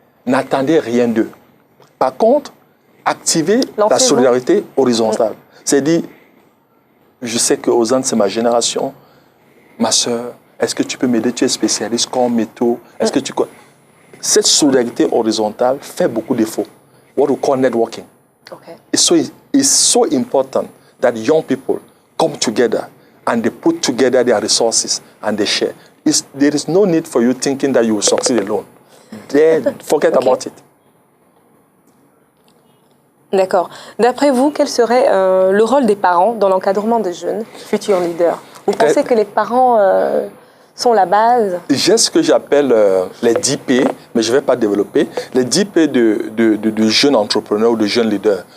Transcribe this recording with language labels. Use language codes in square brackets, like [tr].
[fr] N'attendez rien d'eux. Par contre, activer la solidarité horizontale. C'est-à-dire, je sais que Ozan, c'est ma génération. Ma soeur, est-ce que tu peux m'aider? Tu es spécialiste comme métaux. Est-ce que tu... Cette solidarité horizontale fait beaucoup défaut. [en] What we call networking. Okay. It's so important that young people come together and they put together their resources and they share. There is no need for you thinking that you will succeed alone. Forget about it. [fr] D'accord. D'après vous, quel serait le rôle des parents dans l'encadrement des jeunes futurs leaders? Vous pensez que les parents sont la base? J'ai ce que j'appelle les 10 P, mais je ne vais pas développer. Les 10 P de jeunes entrepreneurs ou de jeunes leaders.